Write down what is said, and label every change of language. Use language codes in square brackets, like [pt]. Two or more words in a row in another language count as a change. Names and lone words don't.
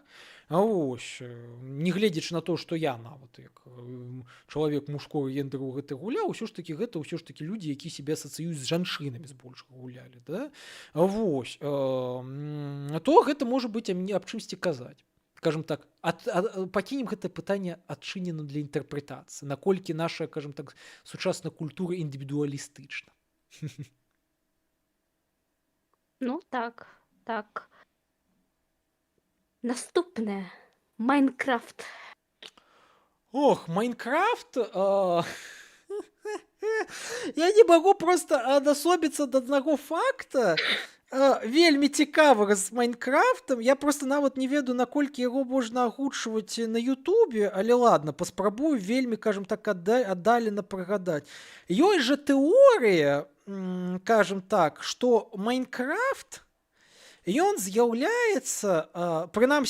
[be] А вось, не гледзячы на то, што я нават як чалавек мужского гендеру гэта гуляў, усё ж такі гэта ўсё ж такі людзі, якія сябе асацыююць з жанчынамі збольшага гулялі, да? А вось, то гэта можа быць аб чымсьці казаць. Кажам так, пакінем гэта пытанне адчынена для інтэрпрэтацыі, наколькі наша, кажам так, сучасная культура індывідуалістычна. Ну так, так. Наступне. Майнкрафт. Ох, Майнкрафт... Я не магу проста адасобіцца да аднаго факта, вельмі цікавага з Майнкрафтам. Я просто нават не ведаю, наколькі яго можна агучваць на Ютубе, але ладно, паспрабую вельмі, кажам так, аддалена прыгадаць. Ёсць жа тэорыя, кажам так, што Майнкрафт ён з'яўляецца, прынамсі